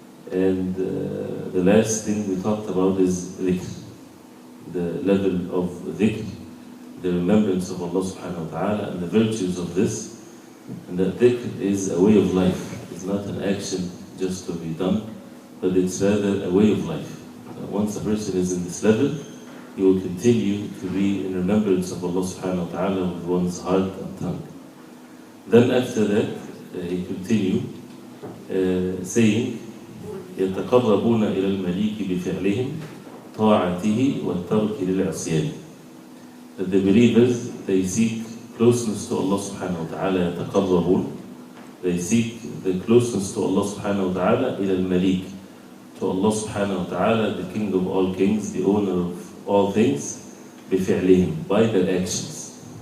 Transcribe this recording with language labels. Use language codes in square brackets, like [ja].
[en] And the last thing we talked about is dhikr, the level of dhikr, the remembrance of Allah subhanahu wa ta'ala and the virtues of this. And that dhikr is a way of life. It's not an action just to be done, but it's rather a way of life. Once a person is in this level, he will continue to be in remembrance of Allah subhanahu wa ta'ala with one's heart and tongue. Then after that, he continued saying, [ar] يتقربون إلى المليك بفعلهم طاعته والترك للعصيان. [en] That the believers, they seek closeness to Allah subhanahu wa ta'ala, يتقربون. They seek the closeness to Allah subhanahu wa ta'ala [ar] إلى المليك, [en] to Allah subhanahu wa ta'ala, the king of all kings, the owner of all things, [ar] بفعلهم, [en] by their actions.